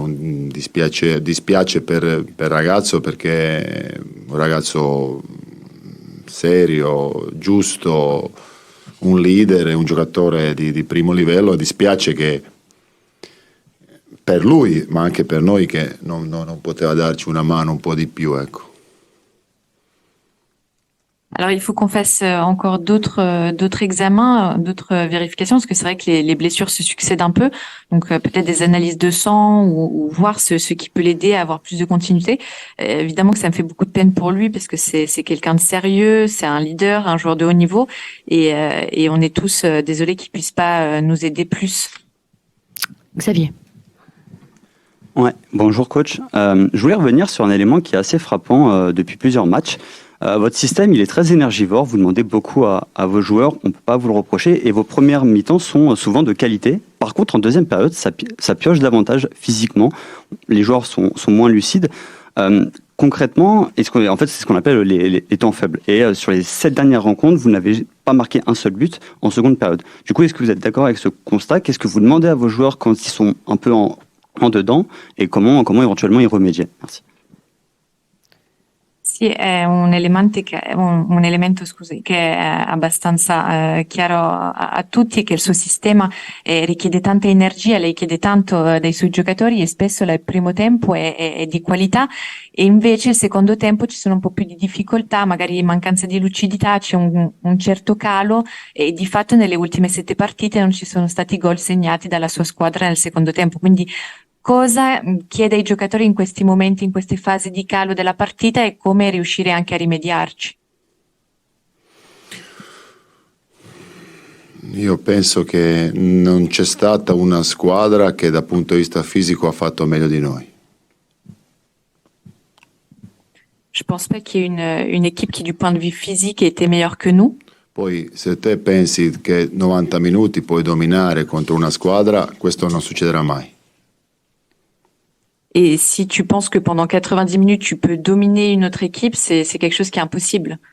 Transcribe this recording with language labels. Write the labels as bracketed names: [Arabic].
[Italian] Dispiace per il ragazzo, perché è un ragazzo serio, giusto, un leader, un giocatore di primo livello. Dispiace che per lui, ma anche per noi, che non poteva darci una mano un po' di più, ecco. [French] Alors, il faut qu'on fasse encore d'autres examens, d'autres vérifications, parce que c'est vrai que les blessures se succèdent un peu. Donc, peut-être des analyses de sang ou voir ce qui peut l'aider à avoir plus de continuité. Évidemment que ça me fait beaucoup de peine pour lui, parce que c'est quelqu'un de sérieux, c'est un leader, un joueur de haut niveau, et on est tous désolés qu'il puisse pas nous aider plus. Xavier. Ouais, bonjour coach. Je voulais revenir sur un élément qui est assez frappant depuis plusieurs matchs. Votre système, il est très énergivore, vous demandez beaucoup à vos joueurs, on ne peut pas vous le reprocher, et vos premières mi-temps sont souvent de qualité. Par contre, en deuxième période, ça pioche davantage physiquement, les joueurs sont moins lucides. Concrètement, en fait, c'est ce qu'on appelle les temps faibles. Et sur les 7 dernières rencontres, vous n'avez pas marqué un seul but en seconde période. Du coup, est-ce que vous êtes d'accord avec ce constat? Qu'est-ce que vous demandez à vos joueurs quand ils sont un peu en dedans, et comment éventuellement y remédier? Merci. [Italian] Sì, è un elemento scusi, che è abbastanza chiaro a tutti, che il suo sistema richiede tanta energia, lei chiede tanto dai suoi giocatori, e spesso il primo tempo è di qualità, e invece il secondo tempo ci sono un po' più di difficoltà, magari mancanza di lucidità, c'è un certo calo, e di fatto nelle ultime 7 partite non ci sono stati gol segnati dalla sua squadra nel secondo tempo. Quindi cosa chiede ai giocatori in questi momenti, in queste fasi di calo della partita, e come riuscire anche a rimediarci? Io penso che non c'è stata una squadra che dal punto di vista fisico ha fatto meglio di noi. [French] Je pense pas qu'il y ait une équipe qui, du point de vue physique, ait été meilleure que nous. [Italian] Poi se te pensi che 90 minuti puoi dominare contro una squadra, questo non succederà mai. [French] Et si tu penses que pendant 90 minutes, tu peux dominer une autre équipe, c'est quelque chose qui est impossible.